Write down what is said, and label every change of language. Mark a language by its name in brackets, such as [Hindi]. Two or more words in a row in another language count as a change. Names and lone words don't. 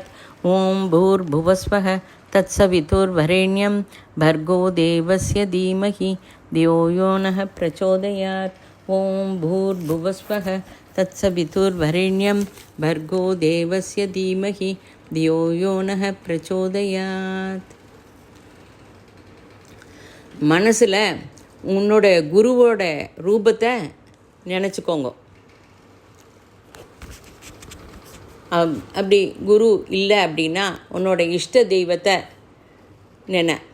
[Sanskrit] ॐ भूर्भुवस्वः तत्सवितुर्वरेण्यं भर्गो देवस्य धीमहि धियो यो नः प्रचोदयात्. ॐ भूर्भुवस्वः तत्सवितुर्वरेण्यं भर्गो देवस्य धीमहि धियो यो नः प्रचोदयात्. [Tamil] மனசில் உன்னோட குருவோட ரூபத்தை நினச்சிக்கோங்க. அப்படி குரு இல்லை அப்படின்னா உன்னோட இஷ்ட தெய்வத்தை நினை.